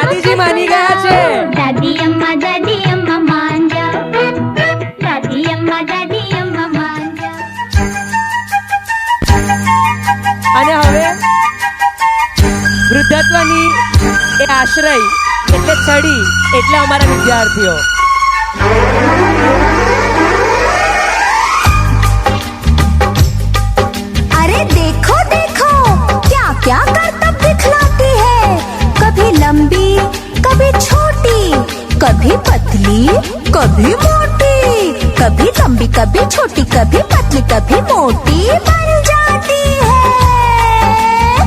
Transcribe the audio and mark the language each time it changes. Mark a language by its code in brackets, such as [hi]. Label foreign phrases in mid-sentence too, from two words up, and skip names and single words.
[gu] દાદાજી માની ગયા છે. [hi] दादी अम्मा मान जा दादी अम्मा मान जा. [gu] અને હવે વૃદ્ધત્વની એ આશ્રય એટલે છડી એટલે અમારા વિદ્યાર્થીઓ. [hi] अरे देखो देखो क्या क्या करतब दिखलाती है. कभी लंबी कभी छोटी, कभी पतली कभी मोटी, कभी लंबी कभी छोटी कभी पतली कभी मोटी बन जाती है.